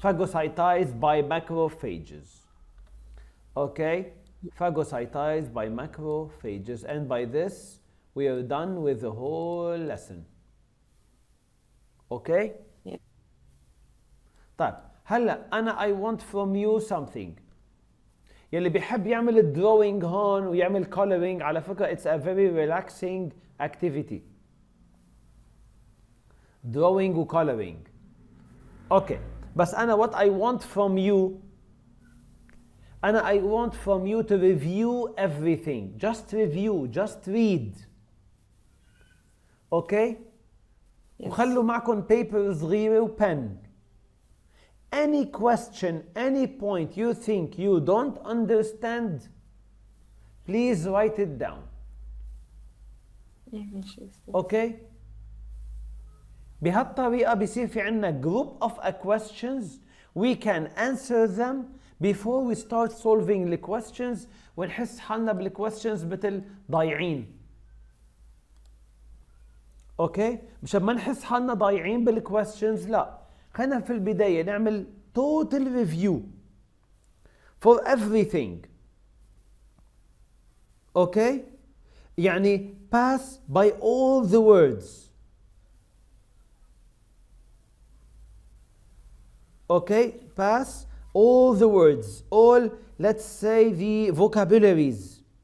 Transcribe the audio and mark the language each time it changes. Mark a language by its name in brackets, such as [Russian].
[English] phagocytized by macrophages. Okay, phagocytized by macrophages, and by this we are done with the whole lesson. Okay. Yeah. [Arabic] طيب هلا أنا [English] I want from you something. [Arabic] يلي بيحب يعمل الدروينج هون ويعمل coloring على فكرة [English] it's a very relaxing activity. drawing و coloring. Okay. [Arabic] بس أنا [English] what I want from you I want from you to review everything. Just review, just read. Okay? Yes. [Arabic] وخلوا معكم paper صغيرة و pen. [English] Any question, any point you think you don't understand, please write it down. Okay? [Arabic] بهالطريقة بيصير في عنا [English] group of questions we can answer them before we start solving the questions [Arabic] ونحس حالنا [English] بالquestions [Arabic] مثل ضايعين. اوكي؟ مشان ما نحس حالنا ضايعين بالquestions لا، خلينا في البداية نعمل [English] total review for everything. [Arabic] اوكي؟ يعني [English] pass by all the words. Okay, pass all the words, all, let's say, the vocabularies.